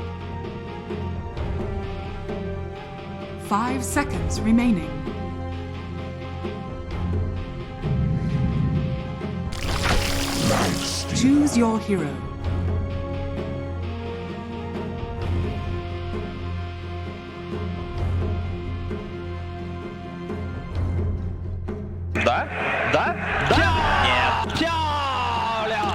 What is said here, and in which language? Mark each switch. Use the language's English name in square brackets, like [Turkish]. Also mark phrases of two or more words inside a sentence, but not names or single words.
[English] 5 seconds remaining. Choose your hero. [Russian] Да? Да? Да? Нет! [Chinese] 漂亮！